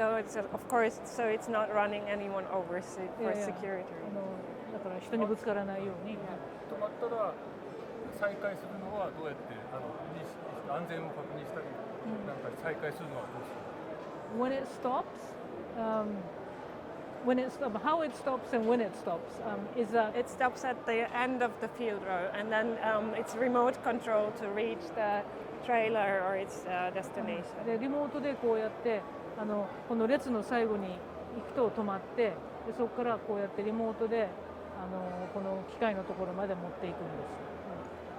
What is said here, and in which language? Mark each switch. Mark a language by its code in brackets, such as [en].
[en] So it's of course, so it's not running anyone over for security. [ja] だから人にぶつからないように。止まったら再開するのはどうやって安全を確認したり、なんか再開するのはどうする？ [en] When it stops, how it stops and when it stops is that it stops at the end of the field row, and then it's remote control to reach the trailer or its destination. [ja] でリモートでこうやってこの列の最後に行くと止まって、でそこからこうやってリモートでこの機械のところまで持っていくんです。